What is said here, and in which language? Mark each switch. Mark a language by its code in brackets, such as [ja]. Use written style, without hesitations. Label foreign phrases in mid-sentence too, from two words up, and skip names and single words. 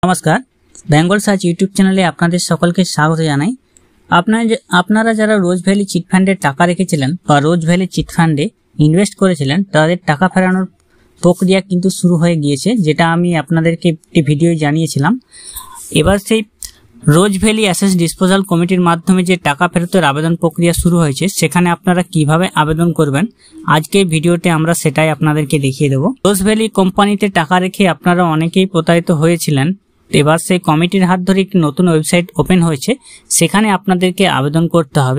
[bn] নমস্কার বেঙ্গল সার্চ ইউটিউব চ্যানেলে আপনাদের সকলকে স্বাগত জানাই। আপনারা যারা রোজ ভ্যালি চিট ফান্ডে টাকা রেখেছিলেন বা রোজ ভ্যালি চিট ফান্ডে ইনভেস্ট করেছিলেন তাদের টাকা ফেরানোর প্রক্রিয়া কিন্তু শুরু হয়ে গিয়েছে, যেটা আমি আপনাদেরকে একটি ভিডিওয় জানিয়েছিলাম। এবার সেই রোজ ভ্যালি অ্যাসেট ডিসপোজাল কমিটির মাধ্যমে যে টাকা ফেরতের আবেদন প্রক্রিয়া শুরু হয়েছে সেখানে আপনারা কিভাবে আবেদন করবেন আজকের ভিডিওতে আমরা সেটাই আপনাদেরকে দেখিয়ে দেব। রোজ ভ্যালি কোম্পানিতে টাকা রেখে আপনারা অনেকেই প্রতারিত হয়েছিলেন। এবার সেই কমিটির হাত ধরে একটি নতুন ওয়েবসাইট ওপেন হয়েছে, সেখানে আপনাদেরকে আবেদন করতে হবে।